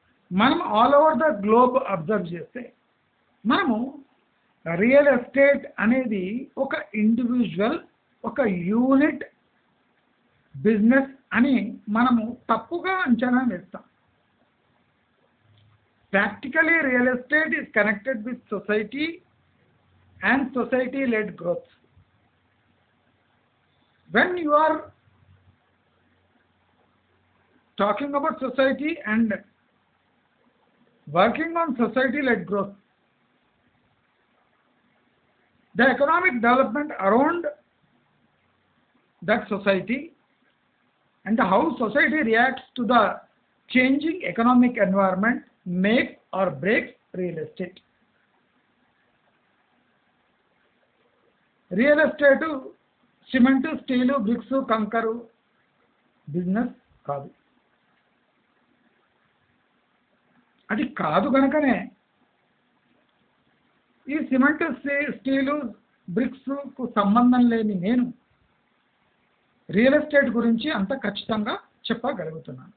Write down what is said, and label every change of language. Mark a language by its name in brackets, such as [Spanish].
[Telugu] మనం all over the globe observe చేస్తే మనము రియల్ ఎస్టేట్ అనేది ఒక ఇండివిజువల్, ఒక యూనిట్ బిజినెస్ అని మనము తప్పుగా అంచనా వేస్తాం. [English] Practically real estate is connected with society and society-led growth. When you are talking about society and working on society-led growth, the economic development around that society and how society reacts to the changing economic environment makes or breaks real estate. [Telugu] Real estate cement, steel, bricks, కంకరు business కాదు. అది కాదు కనుకనే ఈ cement, steel, బ్రిక్స్కు సంబంధం లేని నేను real estate గురించి అంత ఖచ్చితంగా చెప్పగలుగుతున్నాను.